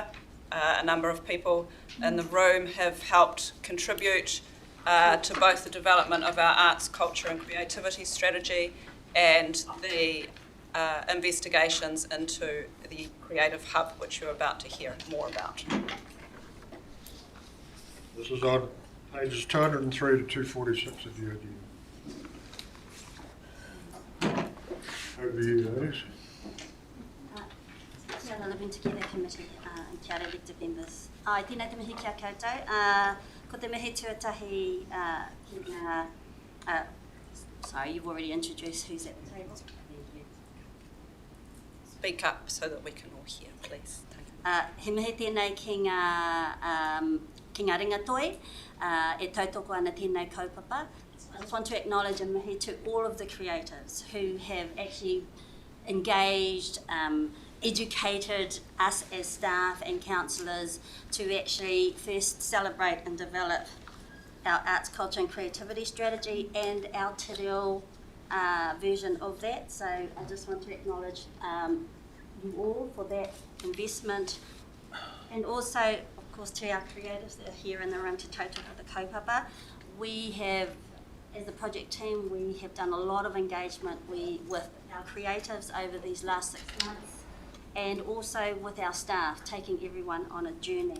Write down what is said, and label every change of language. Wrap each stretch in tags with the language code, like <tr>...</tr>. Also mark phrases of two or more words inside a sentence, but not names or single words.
<en>A number of people in the room have helped contribute to both the development of our arts, culture and creativity strategy and the investigations into the Creative Hub, which you're about to hear more about. This is on pages 203 to 246 of the agenda. Over to you, ladies.</en> <mi>Kia ora</mi> <en>Living Together Committee and</en> <mi>kia ora</mi> <en>elected members.</en> <mi>I tēnei te mihi kia koutou. Ko te mihi tuatahi ki ngā...</mi> <en>sorry, you've already introduced who's at the table. Speak up so that we can all hear, please.</en> <mi>He mihi tēnei ki ngā ringatoi, e tautoko ana tēnei kaupapa.</mi> <en>I just want to acknowledge a mihi to all of the creatives who have actually engaged educated us as staff and councillors to actually first celebrate and develop our arts, culture and creativity strategy and our te reo version of that. So I just want to acknowledge you all for that investment, and also, of course, to our creatives that are here in the room to total for the kaupapa. We have, as the project team, we have done a lot of engagement with our creatives over these last 6 months, and also with our staff, taking everyone on a journey.</en>